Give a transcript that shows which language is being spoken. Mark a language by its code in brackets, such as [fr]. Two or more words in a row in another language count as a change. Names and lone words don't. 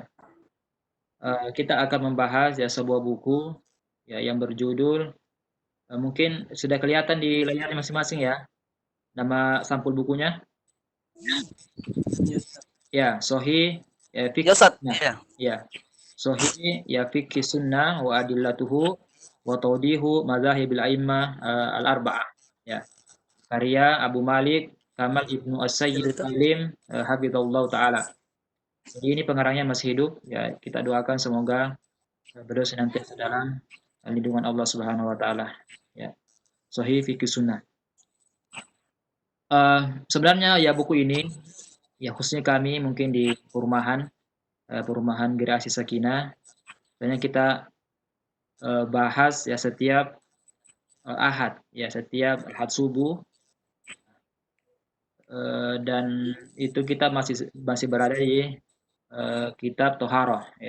[id] Kita akan membahas ya sebuah buku ya yang berjudul mungkin sudah kelihatan di layar masing-masing ya nama sampul bukunya. Ya, Sahih ya Ya, Fikih Ustaz. Sunnah. Ya. Ya, Sahih ya Fikih Sunnah wa adillatuhu wa tawdihu madzahibil a'immah al-arba'ah. Ya, karya Abu Malik Kamal Ibnu As-Sayyid Al-Alim [ar] حفظه الله تعالى. [id] Jadi ini pengarangnya masih hidup ya, kita doakan semoga beliau senantiasa dalam lindungan Allah [ar] سبحانه وتعالى. [id] Ya, Sahih Fikih Sunnah. Sebenarnya ya buku ini ya khususnya kami mungkin di perumahan Gerasi Sakinah, banyak kita bahas ya setiap Ahad subuh, dan itu kita masih berada di kitab Toharoh ya.